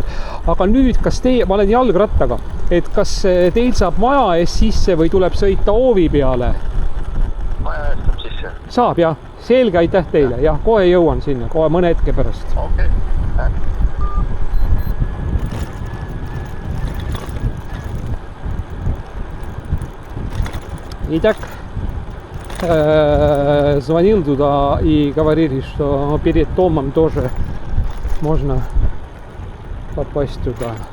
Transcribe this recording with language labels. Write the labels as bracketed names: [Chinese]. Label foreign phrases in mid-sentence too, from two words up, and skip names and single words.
[Estonian] Aga nüüd, kas ma olen jalgrattaga, et kas teil saab maja ees sisse või tuleb sõita hoovi peale? Maja ees saab sisse. Saab, jah. Selge, aitäh teile. Jah, kohe jõuan sinna, kohe mõne hetke pärast. Okei. [Russian] Итак, звонил туда и говорили, что перед домом тоже можно попасть туда.